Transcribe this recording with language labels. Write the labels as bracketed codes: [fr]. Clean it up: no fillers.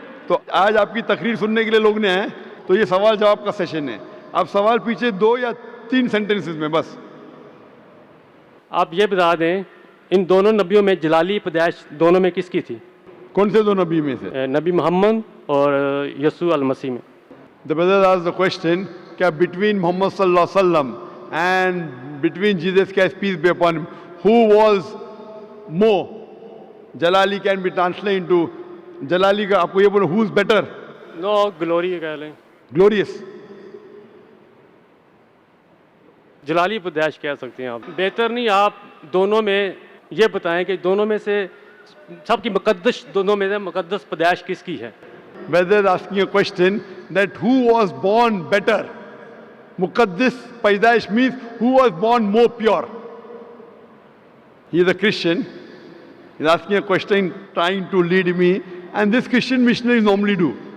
[hi] तो आज आपकी तकरीर सुनने के लिए लोग ने आए, तो ये सवाल जवाब का सेशन है. आप सवाल पीछे 2 या 3 सेंटेंसेस में बस. आप ये बता दें इन दोनों नबियों में जलाली पैदाइश दोनों में किसकी थी. कौन से 2 नबी में से? नबी मोहम्मद और यसू अल मसीह में. [en] The brother asked the question, क्या between Muhammad sallallahu alaihi wasallam and between Jesus Christ peace be upon him, who was more? Jalali can be translated into Jalali [hi] का आपको ये बोलो, [en] who is better? No glory [hi] कह लें, [en] Glorious. [hi] जलाली पैदाइश कह सकते हैं आप. बेहतर नहीं आप दोनों में ये बताएं कि दोनों में से सबकी मुकद्दस, दोनों में से मुकद्दस पैदाइश किसकी है. [en] Brother is asking a question that who was born better? Muqaddis Paidaish means who was born more pure. He is a Christian. He is asking a question trying to lead me, and this Christian missionaries normally do.